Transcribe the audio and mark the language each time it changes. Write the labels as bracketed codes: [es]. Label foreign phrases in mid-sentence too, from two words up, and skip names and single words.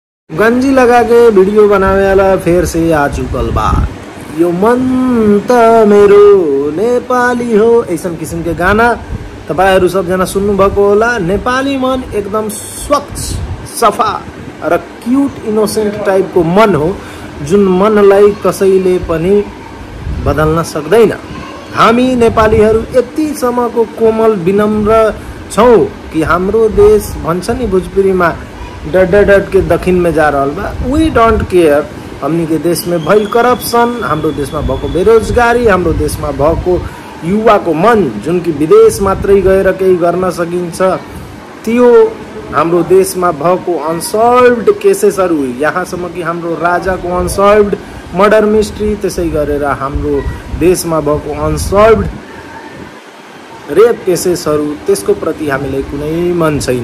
[bho] गंजी लगा के वीडियो बनावे वाला फिर से आ चुकल बा। [ne] यो मन त मेरो नेपाली हो [bho] ऐसन किसिम के गाना [ne] तपाईहरु सबजना सुन्नु भएको होला। नेपाली मन एकदम स्वच्छ सफा र [en] cute innocent type [ne] को मन हो, जुन मनलाई कसैले पनि बदल्न सक्दैन। हामी नेपालीहरु यतिसम्मको कोमल विनम्र छौं कि हाम्रो देश भन्छ नि भोजपुरीमा [bho] डट के दक्षिण में जा रहा बा। [en] we don't care. [bho] हमनी के देश में भइल करप्शन, [ne] हाम्रो देश में भएको बेरोजगारी, हाम्रो देश में भएको युवा को मन जुन कि विदेश मात्रै गएर केही गर्न सकिन्छ, त्यो हाम्रो देश में भएको [en] unsolved casesहरु, [ne] यहाँसम्म कि हाम्रो राजा को [en] unsolved murder mystery, [ne] त्यसै गरेर हाम्रो देश में भएको [en] unsolved rape casesहरु, [ne] त्यसको प्रति हामीलाई कुनै मन छैन।